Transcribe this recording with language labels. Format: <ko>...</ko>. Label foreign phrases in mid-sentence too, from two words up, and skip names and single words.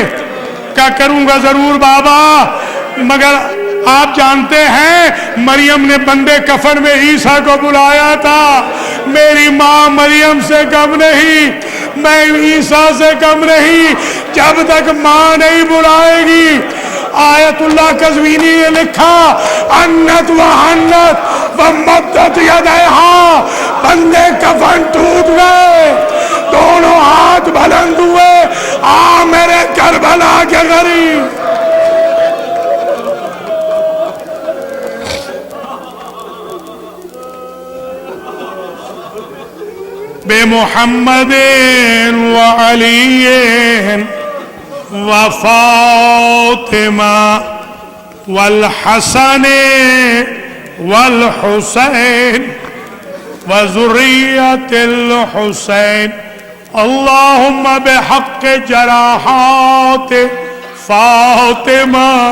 <ur>کیا کروں گا ضرور بابا، مگر آپ جانتے ہیں مریم نے بندے کفن میں عیسیٰ کو بلایا تھا، میری ماں مریم سے کم نہیں، میں عیسیٰ سے کم نہیں، جب تک ماں نہیں بلائے گی۔ آیت اللہ قزوینی نے لکھا</ur> <ar>انت و حنت و مدت یدیہا،</ar> <ur>بندے کفن ٹوٹ گئے، دونوں ہاتھ بلند ہوئے، آ میرے کربلا کے غریب۔</ur> <ar>بے محمد و علی و فاطمہ والحسن والحسین و ذریت الحسین، اللہم بحق جراحات فاطمہ،</ar>